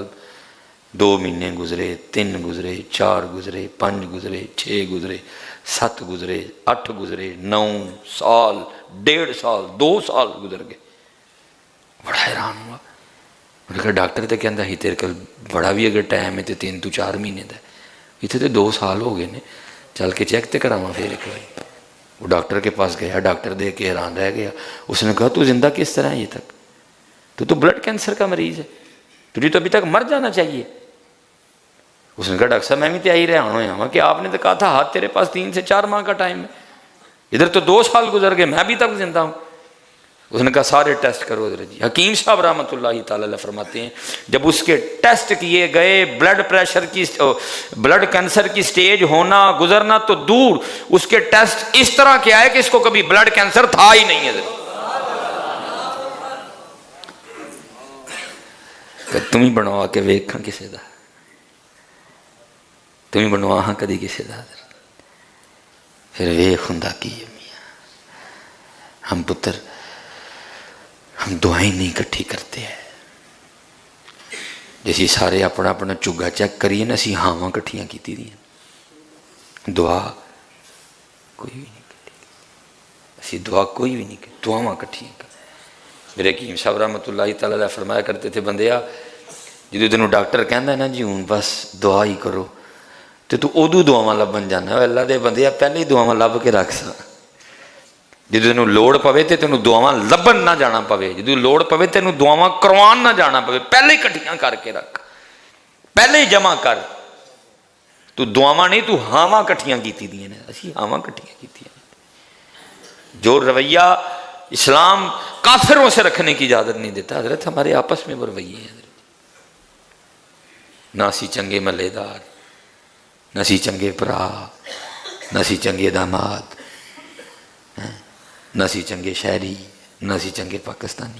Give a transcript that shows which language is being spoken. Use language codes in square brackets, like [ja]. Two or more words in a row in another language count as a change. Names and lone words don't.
[ur] 2 مہینے گزرے، 3 گزرے، 4 گزرے، 5 گزرے، 6 گزرے، 7 گزرے، 8 گزرے، 9 سال، 1.5 سال، 2 سال گزر گئے۔ بڑا حیران ہوا، انہوں نے کہا [pa] ڈاکٹر تو کہندا ہی تیرے کل بڑا بھی اگر ٹائم ہے تو 3 to 4 مہینے دا، اتنے تو 2 سال ہو گئے نے، چل کے چیک تے کراواں پھر ایک بار۔ [ur] وہ ڈاکٹر کے پاس گیا، ڈاکٹر دیکھ کے حیران رہ گیا. اس نے کہا تو زندہ کس طرح ہے یہ تک؟ تو بلڈ کینسر کا مریض ہے، تجھے تو ابھی تک مر جانا چاہیے. اس نے کہا ڈاکٹر صاحب میں بھی تیاری رہا ہوں کہ آپ نے تو کہا تھا ہاتھ تیرے پاس 3 سے 4 ماہ کا ٹائم ہے، ادھر تو 2 سال گزر گئے، میں ابھی تک زندہ ہوں. اس نے کہا سارے ٹیسٹ کرو حضرت جی. حکیم صاحب رحمۃ اللہ تعالی علیہ فرماتے ہیں جب اس کے ٹیسٹ کیے گئے، بلڈ پریشر کی، بلڈ کینسر کی سٹیج ہونا گزرنا تو دور، اس کے ٹیسٹ اس طرح کے آئے کہ اس کو کبھی بلڈ کینسر تھا ہی نہیں ہے. [pa] تم ہی بنوا کے ویکھاں کسے دا، تم ہی بنوا ہاں کدی کسے دا. پھر ویکھ ہوندا کی ہے میاں. [ur] ہم پتر ہم دعائیں نہیں کٹھی کرتے ہیں، [pa] جیسی سارے اپنا اپنا چگا چیک کریے نا، اسی ہاواں کٹھیاں کیتی دیا، دعا کوئی بھی نہیں کٹھی، اسی دعا کوئی بھی نہیں کٹھی، دعاواں کٹھیاں کر. [ur] میرے حکیم صاحب رحمۃ اللہ تعالی علیہ فرمایا کرتے تھے [pa] بندیا جدو تینوں ڈاکٹر کہندا ہے نا جی ہوں بس دعا ہی کرو، تو ادو دعاواں لبن جانا. اللہ دے بندیا پہلے ہی دعاواں لب کے رکھ سا، جدو تینوں لوڑ پوے تو تینوں دعاواں لبن نہ جانا پوے، جدو لوڑ پوے تینوں دعاواں کروان نہ جانا پوے، پہلے ہی کٹھیاں کر کے رکھ، پہلے ہی جمع کر. تو دعاواں نہیں، تو ہاواں کٹھیاں کیتی دیاں نے، اسی ہاواں کٹھیاں کیتی ہیں. [ur] جو رویہ اسلام کافروں سے رکھنے کی اجازت نہیں دیتا حضرت، ہمارے آپس میں وہ رویے ہیں حضرت. [pa] نہ سی چنگے ملے دار، نہ سی چنگے برا، نہ سی چنگے داماد، نہ سی چنگے شہری، نہ سی چنگے پاکستانی.